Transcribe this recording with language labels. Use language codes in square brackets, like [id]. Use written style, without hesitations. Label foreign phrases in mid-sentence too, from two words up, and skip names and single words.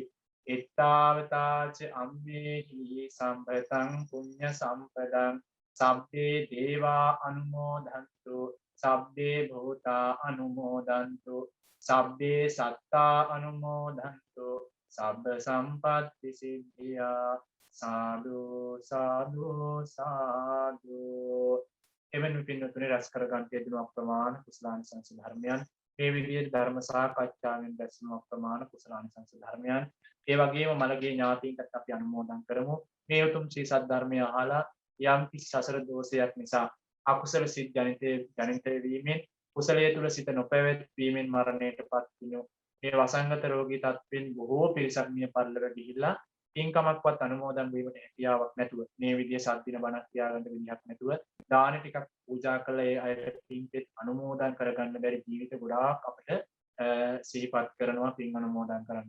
[pi] එත්තාවතාච අම්මේහි සම්පතං පුඤ්ඤ සම්පදං සබ්බේ දේවා අනුමෝදන්තු සබ්බේ භූතා අනුමෝදන්තු සබ්බේ සත්තා අනුමෝදන්තු සබ්බ සම්පත්ති සිද්ධියා. [si] සාදු සාදු සාදු. එවැනි පින්වතුනි රැස් කර ගන්නට යෙදුණු අප්‍රමාණ කුසලානිසංස ධර්මයන් මේ විදිහේ ධර්ම සාකච්ඡාවෙන් දැක්වෙන අප්‍රමාණ කුසලානිසංස ධර්මයන් ඒ වගේම මළගේ ඥාතීන්ටත් අපි අනුමෝදන් කරමු. මේ උතුම් ශ්‍රී සද්ධර්මය අහලා යම් කිසි සසර දෝෂයක් නිසා අකුසල සිත් ජනිත වීමෙන් කුසලයේ තුල සිත නොපැවැත්වීමෙන් මරණයටපත් වුණු මේ වසංගත රෝගී තත්ත්වෙන් බොහෝ පිරිසක් මිය පරලොව ගිහිල්ලා පින්කමක්වත් අනුමෝදන් වීමට හැකියාවක් නැතුව මේ විදිහේ සද්දින බණක් තියාගන්න විදිහක් නැතුව දාන ටිකක් පූජා කළ ඒ අයට පින්පෙත් අනුමෝදන් කරගන්න බැරි ජීවිත ගොඩාක් අපිට සිහිපත් කරනවා පින් අනුමෝදන් කරන්න.